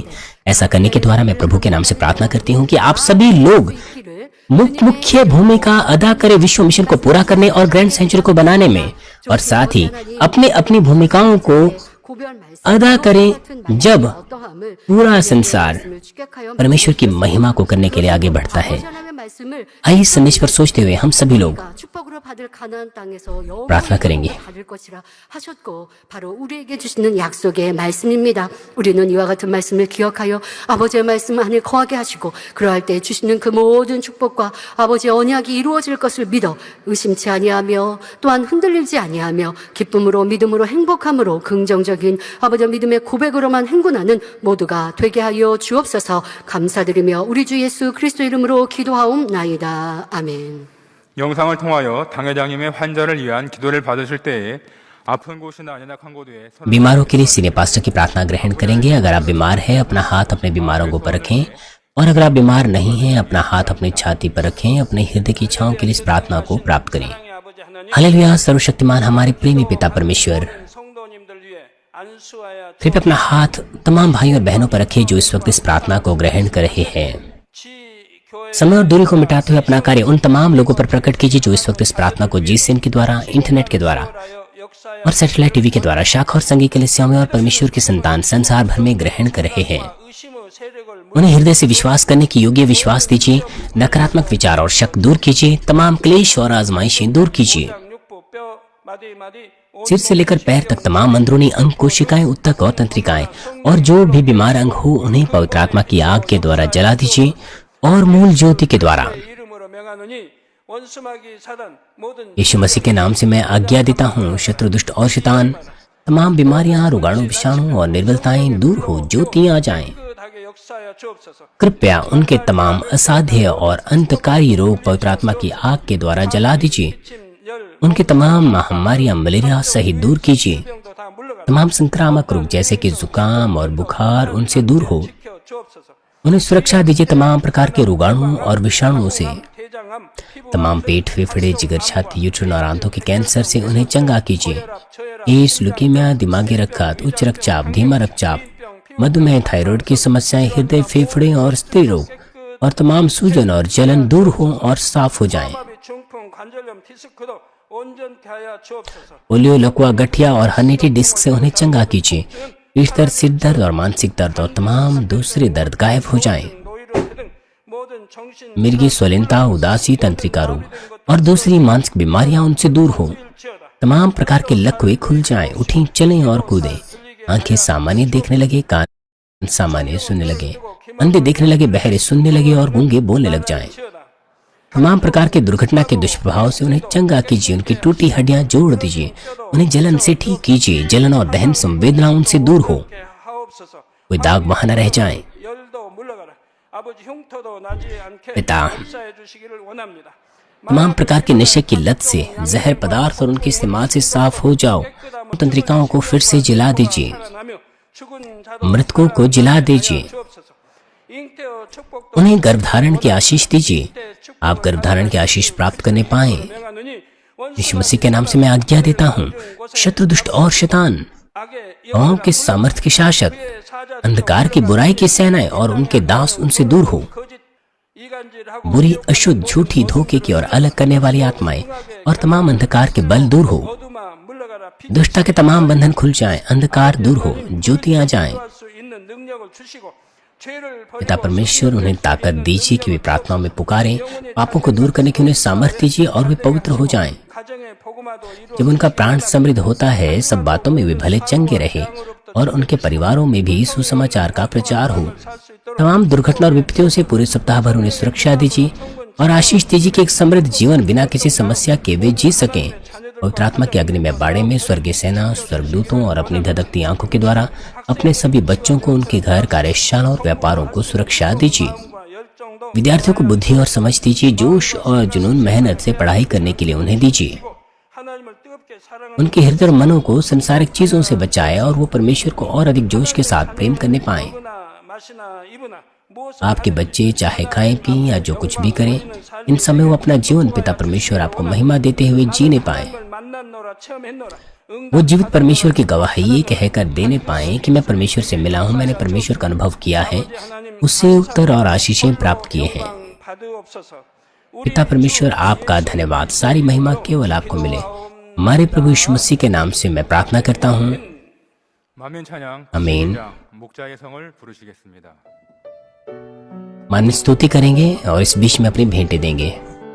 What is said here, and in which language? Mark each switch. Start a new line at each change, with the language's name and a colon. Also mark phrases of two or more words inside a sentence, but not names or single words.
Hindi: ऐसा करने के द्वारा मैं प्रभु के नाम से प्रार्थना करती हूँ कि आप सभी लोग मुख्य भूमिका अदा करें विश्व मिशन को पूरा करने और ग्रैंड सेंचुरी को बनाने में, और साथ ही अपने अपनी भूमिकाओं को अदा करें जब पूरा संसार परमेश्वर की महिमा को करने के लिए आगे बढ़ता है। आइए इस संदेश पर सोचते हुए हम सभी लोग प्रार्थना करेंगे।
Korean: 바로 우리에게 주시는 약속의 말씀입니다. 우리는 이와 같은 말씀을 기억하여 아버지의 말씀 안에 거하게 하시고 그러할 때 주시는 그 모든 축복과 아버지의 언약이 이루어질 것을 믿어 의심치 아니하며 또한 흔들리지 아니하며 기쁨으로 믿음으로 행복함으로 긍정적인 아버지의 믿음의 고백으로만 행군하는 모두가 되게 하여 주옵소서. 감사드리며 우리 주 예수 그리스도 이름으로 기도하옵나이다. 아멘. 영상을 통하여 당회장님의 환자를 위한 기도를 받으실 때에 아픈 곳이나 연약한 곳 위에 손을
Hindi: बीमारों के लिए
English: senior pastor
Hindi: की प्रार्थना ग्रहण करेंगे। अगर आप बीमार हैं अपना हाथ अपने बीमारों के ऊपर रखें, और अगर आप बीमार नहीं हैं अपना हाथ अपनी छाती पर रखें। अपने हृदय की इच्छाओं के लिए इस प्रार्थना को प्राप्त करें।
Korean: 사랑의 아버지 하나님,
Hindi: हालेलुया। सर्वशक्तिमान हमारे प्रेमी पिता परमेश्वर,
Korean: 성도님들 위해 안수하여
Hindi: कृपया अपना हाथ तमाम भाइयों और बहनों पर रखिए जो इस वक्त इस प्रार्थना को ग्रहण कर रहे हैं।
Korean: 지교회
Hindi: समय और दूरी को मिटाते हुए अपना कार्य उन तमाम लोगों पर प्रकट कीजिए जो इस वक्त इस प्रार्थना को GCN के द्वारा, इंटरनेट के द्वारा
Korean: 역사여
Hindi: और
English: satellite TV
Hindi: के द्वारा शाखा और संघी कलीसियाओं में और परमेश्वर की संतान संसार भर में ग्रहण कर रहे हैं।
Korean: 의심의 세력을
Hindi: उन्हें हृदय से विश्वास करने की योग्य विश्वास दीजिए। नकारात्मक विचार और शक दूर कीजिए। तमाम क्लेश और आजमाइशें दूर कीजिए।
Korean: 육부 뼈 마디 마디
Hindi: सिर से लेकर पैर तक तमाम अंदरूनी अंग, कोशिकाएं, उत्तक और तंत्रिकाएं और जो भी बीमार अंग हो उन्हें पवित्र आत्मा की आग के द्वारा जला दीजिए और मूल ज्योति के द्वारा।
Korean: 이름으로 명하노니 원수마귀 사단 모든
Hindi: यीशु मसीह के नाम से मैं आज्ञा देता हूँ, शत्रु दुष्ट और शैतान, तमाम बीमारियां, रोगाणु, विषाणु और निर्बलताएं दूर हो, ज्योति आ जाएं।
Korean: 깨끗하게 역사하여 주옵소서.
Hindi: कृपया उनके तमाम असाध्य और अंतकारी रोग पवित्र आत्मा की आग के द्वारा जला दीजिए।
Korean: 침, 열,
Hindi: उनके तमाम महामारियां, मलेरिया सहित दूर कीजिए।
Korean: 병도 다 물러가라.
Hindi: तमाम संक्रामक रोग जैसे कि जुकाम और बुखार उनसे दूर हो।
Korean: 지켜 주옵소서.
Hindi: उन्हें सुरक्षा दीजिए तमाम प्रकार के रोगाणुओं और विषाणुओं से।
Korean: 대장암, 피부,
Hindi: तमाम पेट, फेफड़े, जिगर, छाती, यूट्रन और आंतों के कैंसर से उन्हें चंगा कीजिए।
Korean: 저혈압,
Hindi: एड्स, लुकीमिया, दिमागी रक्तचाप, उच्च रक्तचाप, धीमा रक्तचाप, मधुमेह, थायराइड की समस्याएं, हृदय, फेफड़े और स्त्री रोग और तमाम सूजन और जलन दूर हो और साफ हो जाएं।
Korean: 마비, 중풍, 관절염, 디스크도 온전케 하여 주옵소서.
Hindi: पोलियो, लकवा, गठिया और
English: herniated disc
Hindi: से उन्हें चंगा कीजिए। पीठ दर्द, सिर दर्द और मानसिक दर्द और तमाम दूसरे दर्द गायब हो जाएं।
Korean: 노이로제 등 모든 정신
Hindi: मिर्गी, स्वलिनता, उदासी, तंत्रिका रोग और दूसरी मानसिक बीमारियां उनसे दूर हो।
Korean: 지어다.
Hindi: तमाम प्रकार के लकवे खुल जाएं, उठें, चलें और कूदें। आंखें सामान्य देखने लगे, कान सामान्य सुनने लगे, अंधे देखने लगे, बहरे सुनने लगे और गूंगे बोलने लग जाएं।
Korean: 지어다.
Hindi: तमाम प्रकार के दुर्घटना के दुष्प्रभाव से उन्हें चंगा कीजिए। उनकी टूटी हड्डियां जोड़ दीजिए। उन्हें जलन से ठीक कीजिए। जलन और दहन संवेदना उनसे दूर हो।
Korean: 게 하옵소서.
Hindi: कोई दाग वहां न रह जाए।
Korean: 열도 물러가라. 아버지 흉터도 나지 않게
Hindi: पिता,
Korean: 역사해 주시기를 원합니다.
Hindi: तमाम प्रकार के नशे की लत से, जहर पदार्थ और उनके इस्तेमाल से साफ हो जाओ। उन तंत्रिकाओं को फिर से जला दीजिए।
Korean: 살아나며 죽은 자도
Hindi: मृतकों को जला दीजिए।
Korean: 주옵소서. 잉태어 축복도
Hindi: उन्हें गर्भधारण की आशीष दीजिए। आप गर्भधारण की आशीष प्राप्त करने पाए।
Korean: 명하노니
Hindi: यीशु मसीह के नाम से मैं आज्ञा देता हूँ, शत्रु दुष्ट और शैतान,
Korean: 악의
Hindi: हवाओं के सामर्थ्य के शासक,
Korean: 사자
Hindi: अंधकार की बुराई की सेनाएं और उनके दास उनसे दूर हो।
Korean: 거짓 이간질하고
Hindi: बुरी, अशुद्ध, झूठी, धोखे की और अलग करने वाली आत्माएं और तमाम अंधकार के बल दूर हो।
Korean: 어둠아 물러가라.
Hindi: दुष्टता के तमाम बंधन खुल जाएं, अंधकार दूर हो, ज्योति आ जाएं।
Korean: 피할 수 있는 능력을 주시고 죄를
Hindi: पिता
Korean: 버리고
Hindi: परमेश्वर उन्हें ताकत दीजिए कि वे प्रार्थनाओं में पुकारें। पापों को दूर करने की उन्हें सामर्थ्य दीजिए और वे पवित्र हो जाएं।
Korean: 가정의 복음화도 이루어
Hindi: जब उनका प्राण समृद्ध होता है, सब बातों में वे भले चंगे रहे और उनके परिवारों में भी सुसमाचार का प्रचार हो।
Korean: 살수 있도록
Hindi: तमाम दुर्घटना और विपत्तियों से पूरे सप्ताह भर उन्हें सुरक्षा दीजिए और आशीष दीजिए कि एक समृद्ध जीवन बिना किसी समस्या के वे जी सकें। पवित्र आत्मा के अग्नि में बाड़े में स्वर्गीय सेना, स्वर्गदूतों और अपनी धधकती आंखों के द्वारा अपने सभी बच्चों को, उनके घर, कार्यशाला और व्यापारों को सुरक्षा दीजिए।
Korean: 과 열정도
Hindi: विद्यार्थियों को बुद्धि और समझ दीजिए। जोश और जुनून, मेहनत से पढ़ाई करने के लिए उन्हें दीजिए।
Korean: 하나님을 뜨겁게 사랑하는
Hindi: उनके हृदय और मनों को संसारिक चीजों से बचाए और वो परमेश्वर को और अधिक जोश के साथ प्रेम करने पाएं।
Korean: 먹으나 마시나 입으나 무엇을
Hindi: आपके बच्चे चाहे खाएं पिएं या जो कुछ भी करें, इन समय वो अपना जीवन पिता परमेश्वर आपको महिमा देते हुए जीने पाएं।
Korean: 만났노라 체험했노라
Hindi: वो जीवित परमेश्वर की गवाही ये कहकर देने पाएं कि मैं परमेश्वर से मिला हूँ, मैंने परमेश्वर का अनुभव किया है, उससे उत्तर और आशीषें प्राप्त किए हैं।
Korean: 받으옵소서.
Hindi: पिता परमेश्वर आपका धन्यवाद। सारी महिमा केवल आपको मिले। हमारे प्रभु यीशु मसीह के नाम से मैं प्रार्थना करता हूँ,
Korean: 만민 찬양 아멘. 목자의 성을 부르시겠습니다.
Hindi: मान्य स्तुति करेंगे और इस बीच में अपनी भेंटें देंगे।